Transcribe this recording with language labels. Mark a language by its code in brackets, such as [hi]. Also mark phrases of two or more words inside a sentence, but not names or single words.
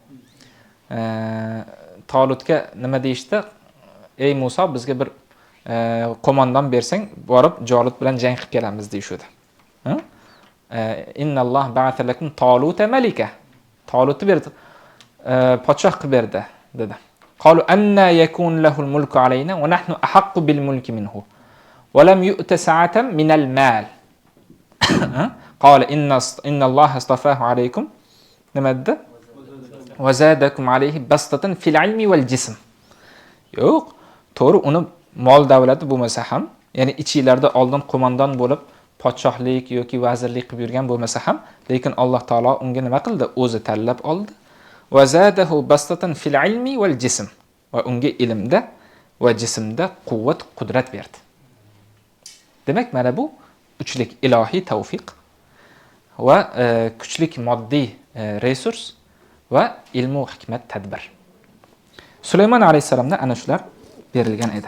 [uz] Tolutga nima deyishdi? Ey Musa, bizga bir qo'mondon bersang, borib Jolut bilan jang qilib kelamiz deyshudi. [ar] إن الله بعث لكم طالوت ملكا. [uz] Talutni berdi. Podshoh qilib berdi dedi. [ar] قالوا أنى يكون له الملك علينا ونحن أحق بالملك منه. ولم يؤت سعة من المال. قال إن الله اصطفاه عليكم. [uz] Nima dedi? [ar] وزادكم عليه بسطة في العلم والجسم. [uz] Yo'q, to'g'ri, uni mol davlati bo'lmasa ham, ya'ni ichinglarda oldin qo'mondon bo'lib, podshohlik yoki vazirlik qilib yurgan bo'lmasa ham, lekin Alloh taolo unga nima qildi? O'zi tanlab oldi. [ar] وزاده بسطة في العلم والجسم. [uz] Va unga ilmda va jismda quvvat, qudrat berdi. Demak, mana bu uchlik ilohiy tavfiq va kuchlik moddiy resurs va ilm va hikmat tadbir. Sulaymon alayhisalomda ana shular berilgan edi.